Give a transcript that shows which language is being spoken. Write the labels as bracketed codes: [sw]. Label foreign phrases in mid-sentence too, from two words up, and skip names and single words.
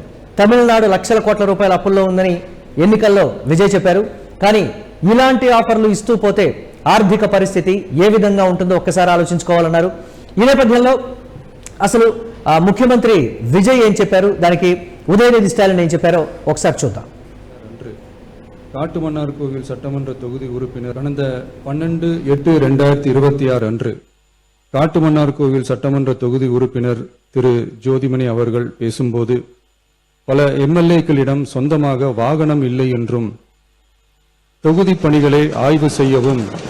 [te] తమిళనాడు లక్షల కోట్ల రూపాయల అప్పుల్లో ఉందని ఎన్నికల్లో విజయ్ చెప్పారు. కానీ ఇలాంటి ఆఫర్లు ఇస్తూ పోతే ఆర్థిక పరిస్థితి ఏ విధంగా ఉంటుందో ఒక్కసారి ఆలోచించుకోవాలన్నారు. ఈ నేపథ్యంలో అసలు ముఖ్యమంత్రి విజయ్ ఏం చెప్పారు, దానికి ఉదయనిధి స్టాలిన్ ఏం చెప్పారో ఒకసారి చూద్దాం. [ta] காட்டுமன்னார் கோவில் சட்டமன்ற தொகுதி உறுப்பினர் கடந்த 12/8/2026 அன்று காட்டுமன்னார் கோவில் சட்டமன்ற தொகுதி உறுப்பினர் திரு ஜோதிமணி அவர்கள் பேசும்போது பல எம்எல்ஏக்களிடம் சொந்தமாக வாகனம் இல்லை என்றும் தொகுதி பணிகளை ஆய்வு செய்யவும்